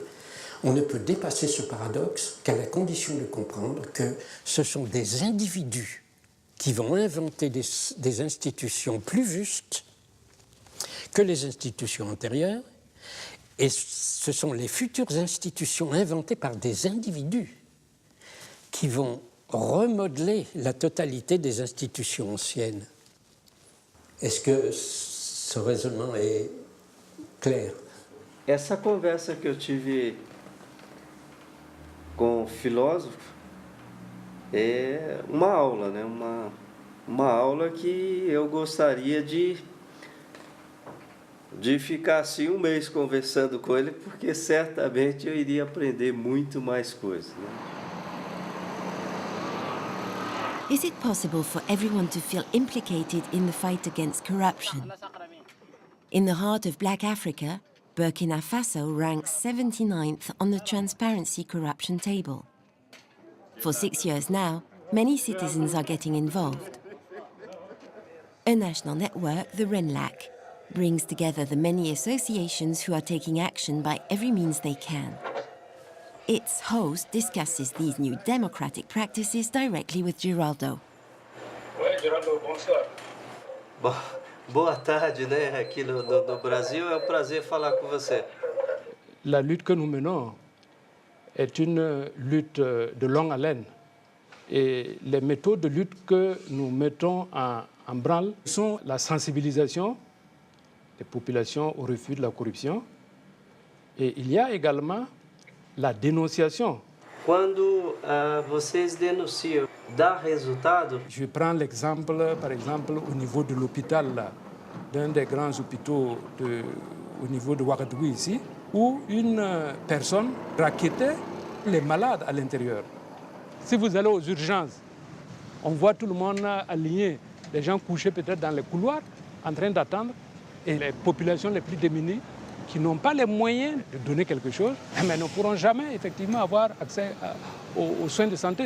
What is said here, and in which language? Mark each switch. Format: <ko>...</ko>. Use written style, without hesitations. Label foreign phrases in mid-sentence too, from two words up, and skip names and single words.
<fr>On ne peut dépasser ce paradoxe qu'à la condition de comprendre que ce sont des individus qui vont inventer des institutions plus justes que les institutions antérieures, et ce sont les futures institutions inventées par des individus qui vont remodeler la totalité des institutions anciennes. Est-ce que ce raisonnement est clair?</fr> <pt>Essa conversa que eu tive com o filósofo é uma aula, né? Uma aula que eu gostaria de ficar assim um mês conversando com ele, porque certamente eu iria aprender muito mais coisas, né?</pt> <en>Is it possible for everyone to feel implicated in the fight against corruption? In the heart of Black Africa, Burkina Faso ranks 79th on the Transparency Corruption table. For 6 years now, many citizens are getting involved. A national network, the RENLAC, brings together the many associations who are taking action by every means they can. Its host discusses these new democratic practices directly with Geraldo.</en> <pt>Oi, Geraldo, bonsoir. Boa tarde, né? Aqui no Brasil é um prazer falar com você.</pt> <fr>La lutte que nous menons est une lutte de longue haleine. Et les méthodes de lutte que nous mettons en branle sont la sensibilisation des populations au refus de la corruption. Et il y a également la dénonciation.</fr> <pt>Quando vocês denunciam, dá resultado?</pt> <fr>Je prends l'exemple, par exemple, au niveau de l'hôpital, d'un des grands hôpitaux au niveau de Ouagadougou ici, où une personne rackettait les malades à l'intérieur. Si vous allez aux urgences, on voit tout le monde aligné, les gens couchés peut-être dans les couloirs, en train d'attendre, et les populations les plus démunies, qui n'ont pas les moyens de donner quelque chose, mais ne pourront jamais effectivement avoir accès aux soins de santé.</fr>